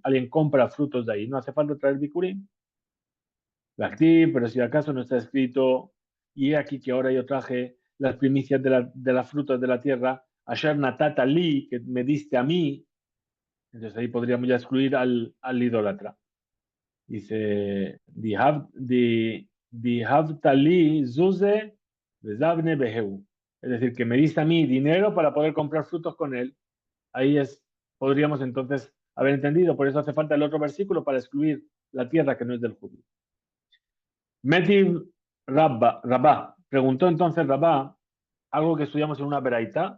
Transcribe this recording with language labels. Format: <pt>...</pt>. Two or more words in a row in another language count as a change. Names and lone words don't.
<es>Alguien compra frutos de ahí, no hace falta traer bikurim. Pero si acaso no está escrito, y he aquí que ahora yo traje las primicias de las frutas de la tierra,</es> <he>אשר נתתה לי,</he> <es>que me diste a mí, entonces ahí podríamos ya excluir al idólatra. Dice,</es> <arc>דיהבת לי זוזי בזבני ביהו.</arc> <es>Es decir, que me diste a mí dinero para poder comprar frutos con él. Ahí podríamos entonces haber entendido, por eso hace falta el otro versículo para excluir la tierra que no es del judío.</es> <arc>מתיב רבא.</arc> <es>Preguntó entonces Rabá algo que estudiamos en una beraita.</es>